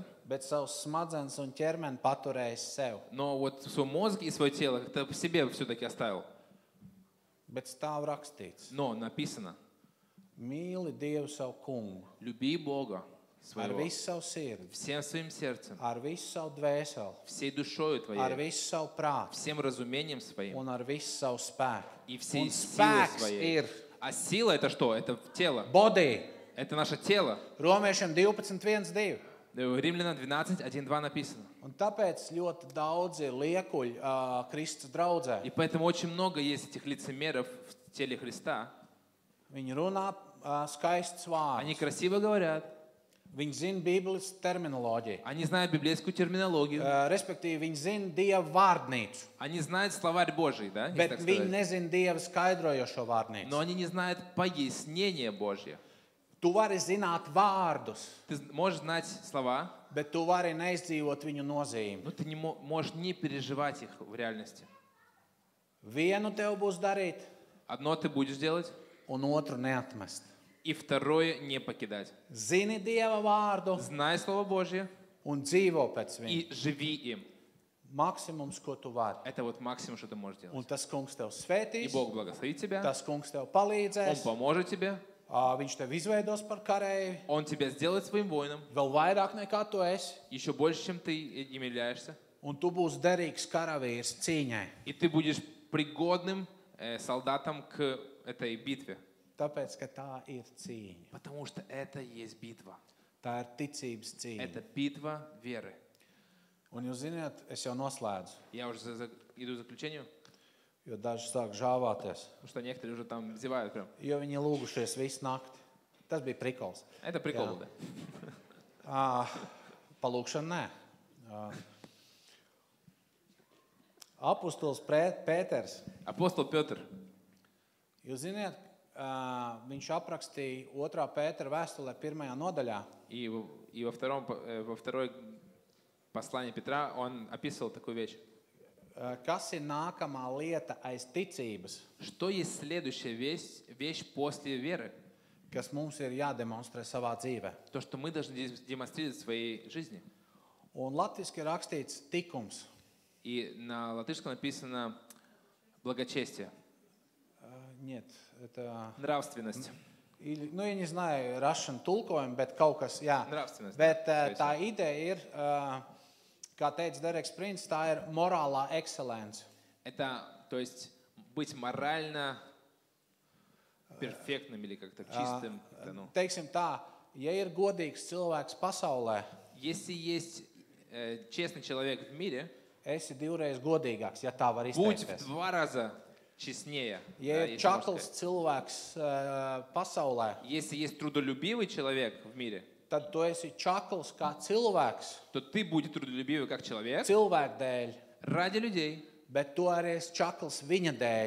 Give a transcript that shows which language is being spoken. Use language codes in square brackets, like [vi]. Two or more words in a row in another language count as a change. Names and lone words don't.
[lv] bet savus smadzenes un ķermeni paturējis sev. [ru] но вот свой мозг и свое тело как-то по себе все-таки оставил. [lv] Bet stāv rakstīts, [ru] Но написано, [lv] mīli Dievu savu kungu, [ru] люби Бога [lv] ar [ru] своего [lv] visu savu sirdi, [ru] всем своим сердцем, [lv] ar visu savu dvēseli, [ru] всей душою [lv] ar [ru] твоей, [lv] visu savu prātu [ru] всем разумением своим [lv] un ar visu savu spēku. [ru] и всей [lv] Un [ru] силой [lv] spēks [ru] своей. [lv] ir [ru] А сила это что? Это тело. body. Это наше тело. [lv] Romiešiem 12:1-2. [ru] Римлянам 12, 1-2 написано. [lv] Un tāpēc ļoti daudz ir liekuļi Kristus draudzē. [ru] И поэтому очень много есть этих лицемеров в теле Христа. [lv] Viņi runā skaistus [ru] Они [lv] vārdus. [ru] красиво говорят, [lv] Viņi zina Bībeles terminoloģiju. [ru] они знают библейскую терминологию, [lv] Respektīvi, viņi zina Dieva vārdnīcu, [ru] они знают словарь Божий, да, если [lv] bet [ru] так [lv] viņi [ru] сказать. [lv] nezina Dieva skaidrojošo vārdnīcu. [ru] Но они не знают пояснения Божье. [lv] Tu vari zināt vārdus, [ru] Ты можешь знать слова, [lv] bet tu vari neizdzīvot viņu nozīmi. [ru] но ты не можешь не переживать их в реальности. [lv] Vienu tev būs darīt, [ru] Одно ты будешь делать, [lv] un otru neatmest. [ru] и второе не покидать. [lv] Zini Dieva vārdu [ru] Знай Слово Божье [lv] un dzīvo pēc viņa. [ru] и живи им. [lv] Maksimums, ko tu vari. [ru] Это вот максимум, что ты можешь [lv] Un [ru] делать. [lv] tas kungs tev [ru] И [lv] svētīs, [ru] Бог благословит тебя, [lv] tas kungs tev [ru] Он [lv] palīdzēs, [ru] поможет тебе, [lv] viņš tev izveidos par karēju, [ru] Он тебя сделает своим воином, [lv] vēl vairāk nekā tu esi, [ru] еще больше, чем ты им являешься, [lv] un tu būsi derīgs karavīrs cīņai. [ru] и ты будешь пригодным солдатом к этой битве. [lv] Tāpēc, ka tā ir cīņa. [ru] Потому что это есть битва. [lv] Tā ir ticības cīņa. [ru] Это битва веры. [lv] Un jūs zināt, es jau noslēdzu, [ru] Я уже иду к заключению, [lv] jo daži sāk žāvāties, [ru] потому что некоторые уже там зевают прям. [lv] jo viņi lūgušies visu nakti. Tas bija prikols. [ru] Это прикол был, да. [lv] Palūkšana nē. Apostols Pēters, [ru] Апостол Петр, [lv] jūs zināt, viņš aprakstīja 2. Pētera vēstulē 1. nodaļā, [ru] и во второй послании Петра он описывал такую вещь. [lv] kas ir nākamā lieta aiz ticības, [ru] Что есть следующая вещь после веры? [lv] kas mums ir jādemonstrē savā dzīvē. [ru] То, что мы должны демонстрировать в своей жизни. [lv] Un latviski ir rakstīts tikums. [ru] И на латышском написано благочестие, Нет, это... нравственность. [lv] Nu, ja [ru] не знаю, [lv] Russian tulkojumu, bet kaut kas, jā. [ru] Nravstvenost, [lv] Bet jā, tā ideja ir, kā teica Dereks Prince, tā ir morālā ekscelence. [ru] Это, то есть, быть морально перфектным или как-то чистым. [lv] Teiksim tā, ja ir godīgs cilvēks pasaulē, [ru] Если есть честный человек в мире, [lv] esi divreiz godīgāks, ja tā var [ru] будь в [lv] izteikties. [ru] 2 раза честнее. [lv] Ja [ru] Да, [lv] ir [ru] если можно [lv] čakls [ru] сказать. [lv] cilvēks pasaulē, [ru] Если есть трудолюбивый человек в мире, [lv] tad tu esi čakls kā cilvēks, [ru] то ты будешь трудолюбивый как человек [lv] cilvēku dēļ, [ru] ради людей, [lv] bet tu arī esi čakls viņa dēļ.